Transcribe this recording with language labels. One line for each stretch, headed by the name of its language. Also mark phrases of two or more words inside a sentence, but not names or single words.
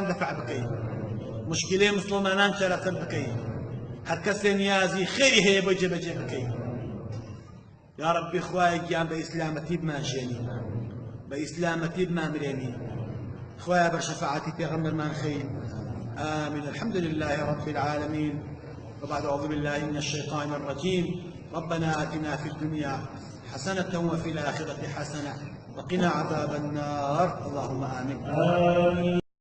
Central Kurdish: دەفع بکەیت مشکلەی مسلمانان چارەسەر بکەیت هەر کەسێ نیازی خێری هەیە بۆ جێبەجێ بکەیت
Arabic: یا ڕەبی
Central Kurdish: خوایە گیان بە ئیسلامەتی بمانژێنی بە ئیسلامەتی بمامرێنی خوایە بە شەفاعەتی پێغەمبەرمان خەی
Arabic: آمين الحمد لله رب العالمين وبعد أعوذ بالله من الشيطان الرجيم ربنا آتنا في الدنيا حسنة وفي الآخرة حسنة وقنا عذاب النار اللهم آمين